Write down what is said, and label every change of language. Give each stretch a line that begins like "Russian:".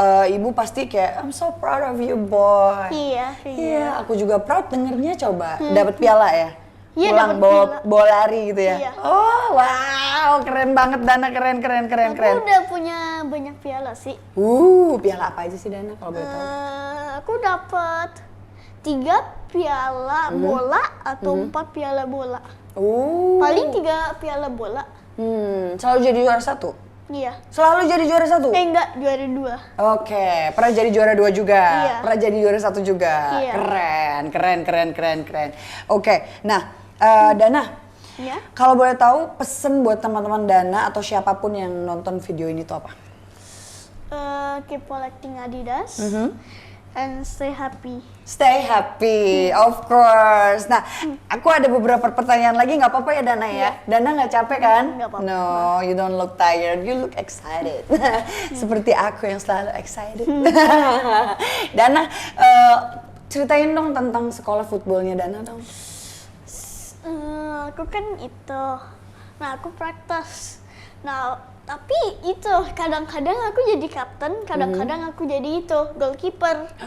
Indonesian: Ibu pasti kayak,
English: I'm so proud of you boy.
Indonesian: Iya, Iya, aku juga proud dengernya coba. Dapat piala ya? Iya, Pulang dapet bawa, piala. bawa lari gitu ya? Iya. Oh, wow, keren banget Dana, keren. Aku udah punya banyak piala sih. Piala apa aja sih Dana kalau boleh tahu? Aku dapat 3 piala bola atau 4 piala bola. Paling 3 piala bola. Selalu jadi juara 1? Iya. Selalu jadi juara 1? Enggak, juara 2. Oke, pernah jadi juara 2 juga? Iya. Pernah jadi juara 1 juga? Iya. Keren. Oke, nah Dana, Ya. kalau boleh tahu pesen buat teman-teman Dana atau siapapun yang nonton video ini tuh apa?
English: Keep collecting Adidas and stay happy. Stay happy, of course.
Indonesian: Nah, aku ada beberapa pertanyaan lagi, nggak apa-apa ya Dana ya? Dana nggak capek kan? Nggak apa-apa.
English: No, you don't look tired, you look excited.
Indonesian: Seperti aku yang selalu excited. Dana, ceritain dong tentang sekolah footballnya Dana dong. Aku kan itu. Nah, aku praktis. Nah, tapi itu kadang-kadang aku jadi kapten, kadang-kadang aku jadi itu goalkeeper.